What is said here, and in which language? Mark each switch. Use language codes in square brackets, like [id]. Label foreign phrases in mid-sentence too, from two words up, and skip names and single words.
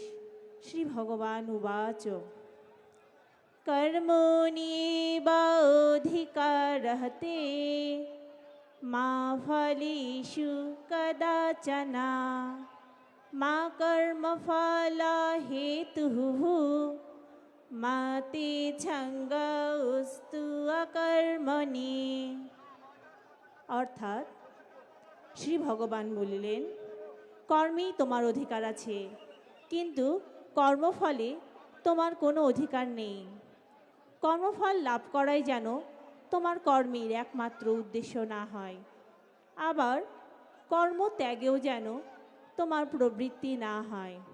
[sa] श्री भगवान उवाच कर्मण्येवाधिकारहते मा फलेषु कदाचन मा कर्मफलहेतुः मा ते छंगस्तु अकर्मणि। [bn] অর্থাৎ শ্রী ভগবান বলিলেন, কর্মেই তোমার অধিকার আছে, কিন্তু কর্মফলে তোমার কোনো অধিকার নেই। কর্মফল লাভ করাই যেন তোমার কর্মের একমাত্র উদ্দেশ্য না হয়, আবার কর্ম ত্যাগেও যেন তোমার প্রবৃত্তি না হয়।